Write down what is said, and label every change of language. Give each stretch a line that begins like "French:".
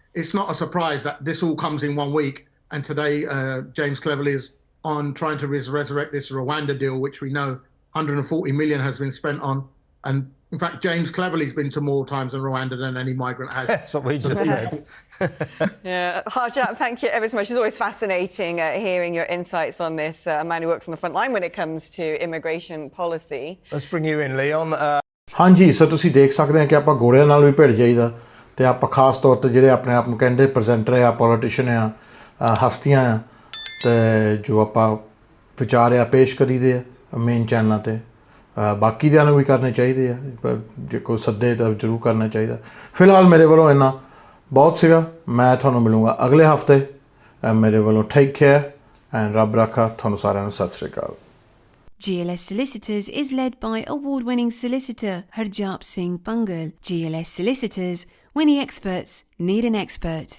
English: It's not a surprise that this all comes in 1 week, and today James Cleverly is on trying to resurrect this Rwanda deal, which we know 140 million has been spent on. And in fact, James Cleverly's been to more times in Rwanda than any migrant has. That's what we just said. Yeah, Harjap, thank you ever so much. It's always fascinating hearing your insights on this. A man who works on the front line when it comes to immigration policy. Let's bring you in, Leon.
Punjabi: ਹਾਂਜੀ sir, ਤੁਸੀਂ ਦੇਖ ਸਕਦੇ ਆ ਕਿ ਆਪਾਂ ਗੋੜਿਆਂ ਨਾਲ ਵੀ ਭਿੜ ਜਾਈਦਾ, ਤੇ ਆਪਾਂ ਖਾਸ ਤੌਰ ਤੇ ਜਿਹੜੇ ਆਪਣੇ ਆਪ ਨੂੰ ਕਹਿੰਦੇ ਪ੍ਰੈਜ਼ੈਂਟਰ ਆ, ਪੋਲੀਟੀਸ਼ੀਅਨ ਆ, ਹਸਤੀਆਂ ਆ, ਤੇ ਜੋ ਆਪਾਂ ਵਿਚਾਰ ਆ ਪੇਸ਼ ਕਰੀਦੇ ਆ ਮੇਨ ਚੈਨਲਾਂ ਤੇ, ਬਾਕੀ ਦਿਆਂ ਨੂੰ ਵੀ ਕਰਨੇ ਚਾਹੀਦੇ ਆ, ਪਰ ਜੇ ਕੋਈ ਸੱਦੇ ਤਾਂ ਜ਼ਰੂਰ ਕਰਨਾ ਚਾਹੀਦਾ। ਫਿਲਹਾਲ ਮੇਰੇ ਵੱਲੋਂ ਇੰਨਾ ਬਹੁਤ ਸੀਗਾ। ਮੈਂ ਤੁਹਾਨੂੰ ਮਿਲੂੰਗਾ ਅਗਲੇ ਹਫਤੇ। ਮੇਰੇ ਵੱਲੋਂ
English: take care
Punjabi: ਐਂਡ ਰੱਬ ਰਾਖਾ ਤੁਹਾਨੂੰ ਸਾਰਿਆਂ ਨੂੰ। ਸਤਿ ਸ਼੍ਰੀ ਅਕਾਲ।
English: GLS Solicitors is led by award-winning solicitor Harjap Singh Bhangal. GLS Solicitors, when the experts need an expert.